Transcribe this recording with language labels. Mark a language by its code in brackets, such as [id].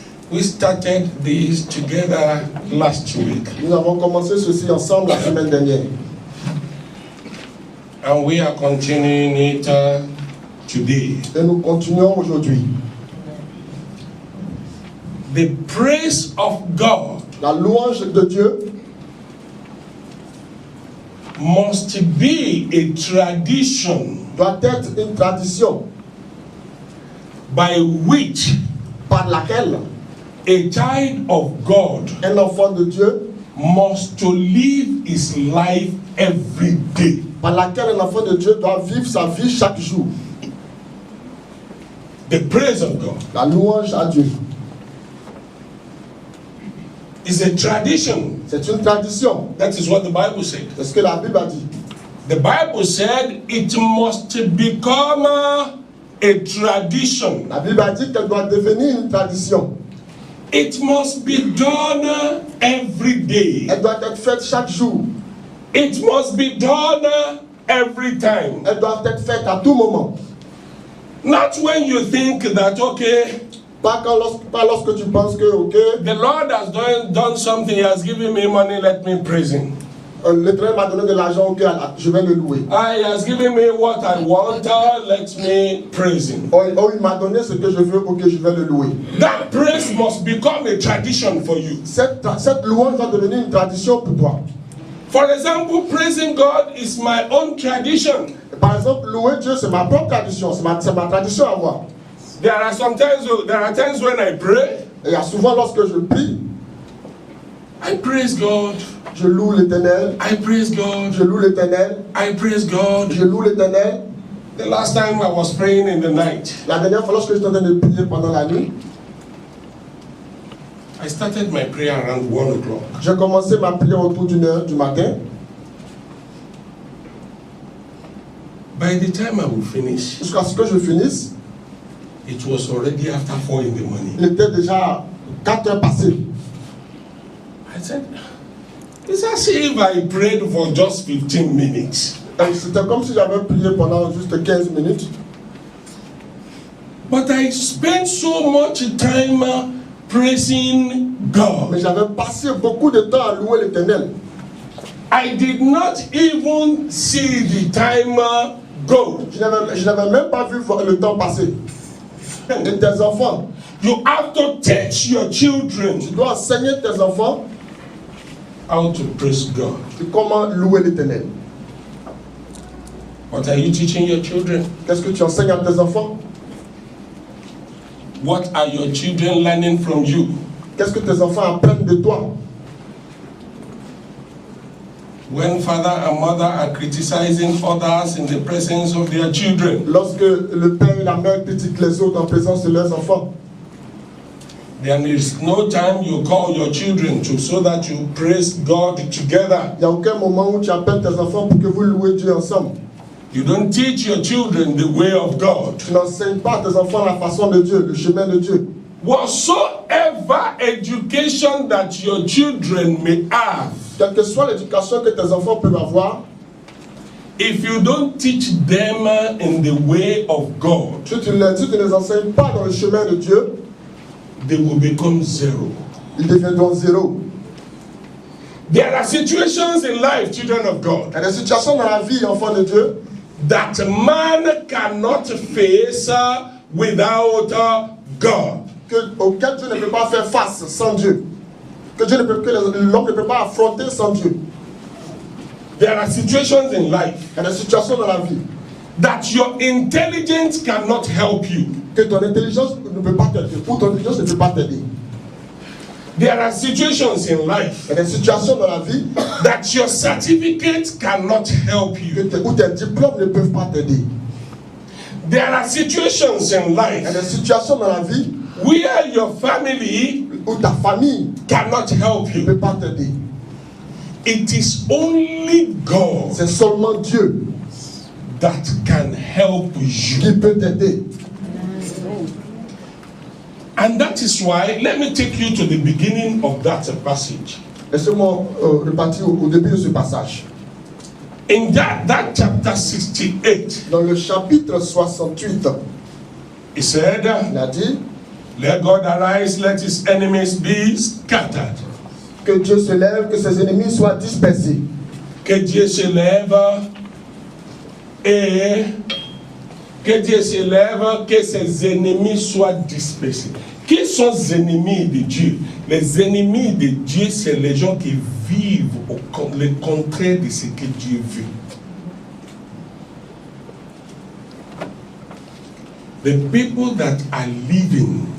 [en] we started this together last week. [fr] Nous avons commencé ceci ensemble la semaine dernière. [en] And we are continuing it today. [fr] Et nous continuons aujourd'hui. [en] The praise of God, [fr] la louange de Dieu, [en] must be a tradition, [fr] doit être une tradition, [en] by which, [fr] par laquelle, [en] a child of God, [fr] un enfant de Dieu, [en] must to live his life every day. [fr] Par laquelle un enfant de Dieu doit vivre sa vie chaque jour. [en] The praise of God, [fr] la louange à Dieu, [en] is a tradition. [fr] C'est une tradition. [en] That is what the Bible said. [fr] C'est ce que la Bible a dit. [en] The Bible said it must become a tradition. [fr] La Bible a dit qu'elle doit devenir une tradition. [en] It must be done every day. [fr] Elle doit être faite chaque jour. [en] It must be done every time. [fr] Elle doit être faite à tout moment. [en] Not when you think that, okay, [fr] pas lorsque tu penses que, okay, [en] the Lord has done something, He has given me money, let me praise Him. [fr] L'Éternel m'a donné de l'argent, ok, je vais le louer. [en] He has given me what I want, let me praise Him. [fr] Oh, il m'a donné ce que je veux, ok, je vais le louer. [en] That praise must become a tradition for you. [fr] Cette louange va devenir une tradition pour toi. [en] For example, praising God is my own tradition. [fr] Par exemple, louer Dieu, c'est ma propre tradition, c'est ma tradition à moi. [en] There are times when I pray. [fr] Et il y a souvent lorsque je prie, [en] I praise God. [fr] Je loue l'Éternel. [en] I praise God. [fr] Je loue l'Éternel. [en] I praise God. [fr] Je loue l'Éternel. [en] The last time I was praying in the night, [fr] la dernière fois lorsque j'étais en train de prier pendant la nuit, [en] I started my prayer around 1 o'clock. [fr] J'ai commencé ma prière autour d'une heure du matin. [en] By the time I would finish, [fr] jusqu'à ce que je finisse, [en] it was already after 4 in the morning. [fr] Il était déjà 4 heures passées. [en] I said, it's as if I prayed for just 15 minutes. [fr] C'était comme si j'avais prié pendant juste 15 minutes. [en] But I spent so much time praising God. [fr] Mais j'avais passé beaucoup de temps à louer l'Éternel. [en] I did not even see the time go. [fr] Je n'avais même pas vu le temps passer. Et tes enfants, [en] You have to teach your children [fr] Tu dois enseigner tes enfants [en] how to praise God. [fr] comment louer l'Éternel. [en] What are you teaching your children? [fr] Qu'est-ce que tu enseignes à tes enfants? [en] What are your children learning from you? [fr] Qu'est-ce que tes enfants apprennent de toi? [en] When father and mother are criticizing others in the presence of their children, [fr] Lorsque le père et la mère critiquent les autres en présence de leurs enfants, [en] there is no time you call your children to so that you praise God together. [fr] il n'y a aucun moment où tu appelles tes enfants pour que vous louez Dieu ensemble. [en] You don't teach your children the way of God. [fr] Tu n'enseignes pas à tes enfants la façon de Dieu, le chemin de Dieu. [en] Whatsoever education that your children may have, [fr] Quelle que soit l'éducation que tes enfants peuvent avoir, [en] if you don't teach them in the way of God, [fr] si tu ne les enseignes pas dans le chemin de Dieu, [en] they will become zero. [fr] ils deviendront zéro. [en] There are situations in life, children of God, [fr] Il y a des situations dans la vie, enfants de Dieu, [en] that man cannot face without God. [fr] auxquelles Dieu ne peut pas faire face sans Dieu. Que l'homme ne peut pas affronter sans Dieu. [en] There are situations in life [fr] Il y a des situations dans la vie [en] that your intelligence cannot help you. [fr] que ton intelligence ne peut pas t'aider, ou ton intelligence ne peut pas t'aider. [en] There are situations in life [fr] Il y a des situations dans la vie [en] that your certificate cannot help you. [fr] où tes diplômes ne peuvent pas t'aider. [en] There are situations in [fr] Il y a [en] life [fr] des situations dans la vie [en] where your family [fr] où ta famille [en] cannot help [fr] ne [en] you. [fr] peut pas t'aider. [en] It is only God [fr] C'est seulement Dieu [en] that can help you. [fr] qui peut t'aider. [en] And that is why, let me take you to the beginning of that passage. [fr] Laissez-moi repartir au début de ce passage. [en] In that chapter 68, [fr] Dans le chapitre 68, [en] he said, [fr] il a dit [en] let God arise, let his enemies be scattered. [fr] que Dieu se lève, que ses ennemis soient dispersés. Que Dieu se lève et que Dieu se lève, que ses ennemis soient dispersés. Qui sont les ennemis de Dieu? Les ennemis de Dieu, c'est les gens qui vivent le contraire de ce que Dieu veut. [en] The people that are living